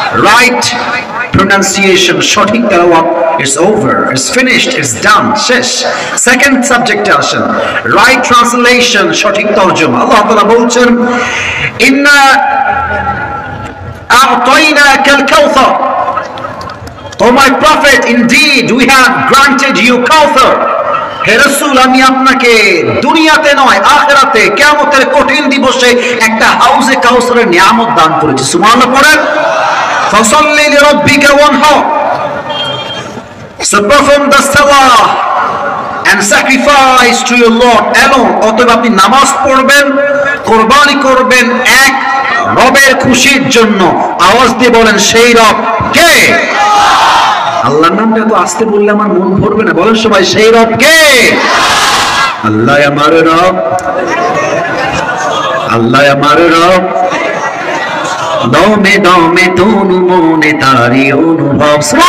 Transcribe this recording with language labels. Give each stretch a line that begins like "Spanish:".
English: Right pronunciation,
Bangla: সঠিক তেলাওয়াত,
English: it's over, it's finished, it's done,
Bangla: শেষ। সেকেন্ড সাবজেক্টে আসেন, রাইট ট্রান্সলেশন, সঠিক তরজমা। আল্লাহ তাআলা বলছেন,
Arabic: ইন্না আ'তাইনাকাল কাউসার,
English: O my prophet, indeed we have granted you Kauthar.
Bangla: হে রাসূল, আমি আপনাকে দুনিয়াতে নয় আখিরাতে কিয়ামতের কঠিন দিবসে একটা হাউজে কাউসারের নিয়ামত দান করেছি। সুবহানাল্লাহ পড়েন।
Arabic: فصل لربك وانحر,
English: so perform the salah and sacrifice to your Lord alone.
Bangla: অতএব আপনি নামাজ পড়বেন, কুরবানি করবেন এক রবের খুশির জন্য। আওয়াজ দিয়ে বলেন সেই রব কে? আল্লাহর নামটা তো আস্তে বললে আমার মন ভরবে না। বলেন সবাই সেই রব কে? আল্লাহ আমার রব, আল্লাহ আমার রব, দমে দমে তনু মনে তারি অনুভব।